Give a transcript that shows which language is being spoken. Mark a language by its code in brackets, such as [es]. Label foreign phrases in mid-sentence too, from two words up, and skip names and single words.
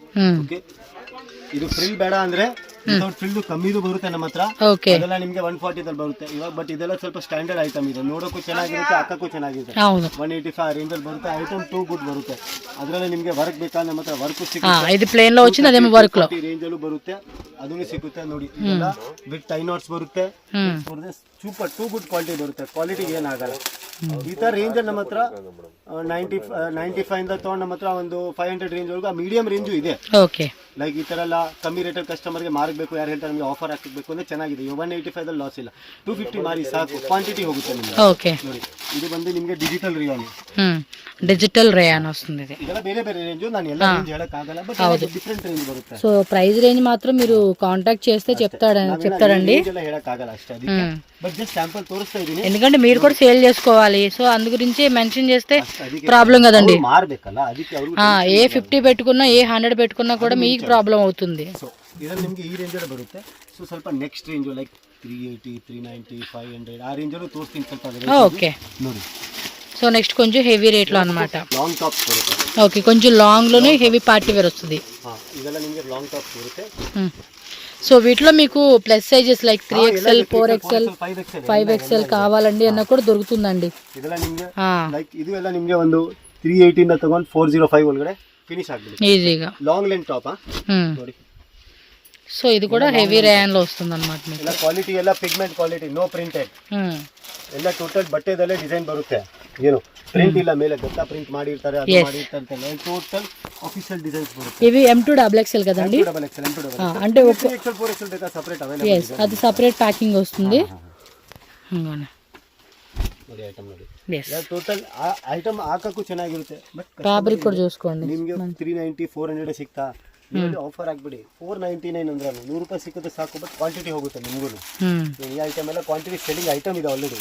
[kn] ಓಕೆ, ಇದು ಫ್ರಿಲ್ ಬೇಡ ಅಂದ್ರೆ [en] without frill [kn] ಕಮ್ಮಿದು ಬರುತ್ತೆ ನಮ್ಮ ಹತ್ರ. ಅದೆಲ್ಲ ನಿಮ್ಗೆ 140 ದಲ್ಲಿ ಬರುತ್ತೆ ಇವಾಗ. ಬಟ್ ಇದೆಲ್ಲ ಸ್ವಲ್ಪ [en] standard item [kn] ಇದೆ, ನೋಡೋಕ್ಕೂ ಚೆನ್ನಾಗಿರುತ್ತೆ, ಹಾಕಕ್ಕೂ ಚೆನ್ನಾಗಿರುತ್ತೆ. 185 ರೇಂಜ್ ಅಲ್ಲಿ ಬರುತ್ತೆ. [en] item too good [kn] ಬರುತ್ತೆ. ಅದ್ರಲ್ಲಿ ನಿಮ್ಗೆ ವರ್ಕ್ ಬೇಕಾದ್ರೆ ನಮ್ಮ ಹತ್ರ ವರ್ಕ್ ಸಿಗುತ್ತೆ. [te] ಇದು ಪ್ಲೇನ್ లో వచ్చింది, అదే వర్క్ లో [kn] ರೇಂಜ್ ಅಲ್ಲೂ ಬರುತ್ತೆ, ಅದನ್ನು ಸಿಗುತ್ತೆ ನೋಡಿ. ಇದೆಲ್ಲ [en] with tie knots [kn] ಬರುತ್ತೆ. [en] super too good quality [kn] ಬರುತ್ತೆ, ಕ್ವಾಲಿಟಿ ಏನಾಗಲ್ಲ. ಈ ತರ ರೇಂಜ್ ಅಲ್ಲಿ ನಮ್ಮ ಹತ್ರ 95 ಇಂದ ತಗೊಂಡು ನಮ್ಮ ಹತ್ರ ಒಂದು 500 ರೇಂಜ್ ವರೆಗೂ [en] medium range [kn] ಇದೆ. ಲೈಕ್ ಈ ತರ ಎಲ್ಲ ಕಮ್ಮಿ ರೇಟ್ ಕಸ್ಟಮರ್ಗೆ ಮಾರಬೇಕು, ಯಾರು ಹೇಳ್ತಾರೆ ನಮಗೆ ಆಫರ್ ಹಾಕಬೇಕು ಅಂದ್ರೆ ಚೆನ್ನಾಗಿದೆ. 185 ದಲ್ಲಿ ಲಾಸ್ ಇಲ್ಲ, 250 ಮಾರಿ ಸಾಕು, ಕ್ವಾಂಟಿಟಿ ಹೋಗುತ್ತೆ ನಿಮ್ಗೆ. ನೋಡಿ ಇದು ಬಂದು ನಿಮ್ಗೆ [en] digital rayon. digital rayon [te] వస్తుంది. ఇది [kn] ಇದೆಲ್ಲ ಬೇರೆ ಬೇರೆ ರೇಂಜ್, ನಾನು ಎಲ್ಲ ರೇಂಜ್ ಹೇಳಕ್ ಆಗಲ್ಲ, ಬಟ್ [en] different range [kn] ಬರುತ್ತೆ. [en] so price range [te] మాత్రం మీరు కాంటాక్ట్ చేస్తే చెప్తాడండి. [kn] ಎಲ್ಲ ಹೇಳಕ್ ಆಗಲ್ಲ ಅಷ್ಟೇ, ಅದಕ್ಕೆ [te] బట్ జస్ట్ శాంపుల్ తోరుస్తా [kn] ಇದೀನಿ. [te] ఎందుకంటే మీరు కూడా సేల్ చేసుకోవాలి, సో అందు గురించి మెన్షన్ చేస్తే ప్రాబ్లం కదండి. [kn] మారಬೇಕಲ್ಲ, ಅದಕ್ಕೆ ಅವರು [te] ఏ 50 పెట్టుకున్నా ఏ 100 పెట్టుకున్నా కూడా మీకు ప్రాబ్లం అవుతుంది. [kn] సో ಇದರಲ್ಲಿ ನಿಮಗೆ ಈ ರೇಂಜ್ ಅಲ್ಲಿ ಬರುತ್ತೆ. ಸೊ ಸ್ವಲ್ಪ [en] next range like [kn] 380, 390, 500 ಆ ರೇಂಜ್ ಅಲ್ಲಿ ತೋರಿಸ್ತೀನಿ ಸ್ವಲ್ಪ. ಓಕೆ ನೋಡಿ. [te] సో నెక్స్ట్ కొంచెం [en] heavy rate [te] లో అన్నమాట. [en] long tops [kn] ಬರುತ್ತೆ. [te] ఓకే, కొంచెం లాంగ్ లోనే [en] heavy party wear [te] వస్తుంది. [kn] ಇದೆಲ್ಲ ನಿಮಗೆ [en] long tops [kn] ಬರುತ್ತೆ. [te] సో వీటిలో మీకు [en] plus sizes like [te] 3XL, 4XL, 5XL కావాలండి అన్న కూడా దొరుకుతుందండి. [kn] ಇದೆಲ್ಲ ನಿಮಗೆ ಲೈಕ್ ಇದು ಎಲ್ಲ ನಿಮಗೆ ಒಂದು 380 ಇಂದ ತಗೊಂಡು 405 ಒಳಗಡೆ ಫಿನಿಶ್ ಆಗ್ಬಿಡುತ್ತೆ [te] ఈజీగా. [en] long length top ನೋಡಿ. [te] సో ఇది కూడా [en] heavy rayon [te] లో వస్తుంది అన్నమాట. [kn] ಎಲ್ಲ ಕ್ವಾಲಿಟಿ ಎಲ್ಲ [en] pigment quality, no printed. [kn] ಎಲ್ಲ ಟೋಟಲ್ ಬಟ್ಟೆದಲ್ಲೇ ಡಿಸೈನ್ ಬರುತ್ತೆ, ಏನು ಪ್ರಿಂಟ್ ಇಲ್ಲ. ಮೇಲೆ ಗೊತ್ತಾ ಪ್ರಿಂಟ್ ಮಾಡಿರ್ತಾರೆ, ಅದು ಮಾಡಿರ್ತಾರೆ. [en] total official designs ಬರುತ್ತೆ. [te] ఇవి M2 XXL కదండి, అంటే ఒక [kn] 3XL 4XL ಬೇಕಾ [en] separate available [kn] ಇದೆ. [te] అది [en] separate packing [te] వస్తుంది. [kn] ನೋಡಿ ಐಟಮ್ ನೋಡಿ. [en] total item [kn] ಹಾಕಕ್ಕೂ ಚೆನ್ನಾಗಿರುತ್ತೆ, ಬಟ್ ಫ್ಯಾಬ್ರಿಕ್ ಕೂಡ చూసుకోండి. ನಿಮಗೆ 390, 400 ಸಿಗ್ತಾ, ನೀವು ಆಫರ್ ಆಗ್ಬಿಡಿ 499 ಅಂದ್ರೆ 100 ರೂಪಾಯಿ ಸಿಕ್ಕುತ್ತೆ ಸಾಕು, ಬಟ್ ಕ್ವಾಂಟಿಟಿ ಹೋಗುತ್ತೆ ನಿಮಗೂ. ಈ ಐಟಮ್ ಎಲ್ಲ [en] quantity selling item [kn] ಇದೆ ಆಲ್ರೆಡಿ.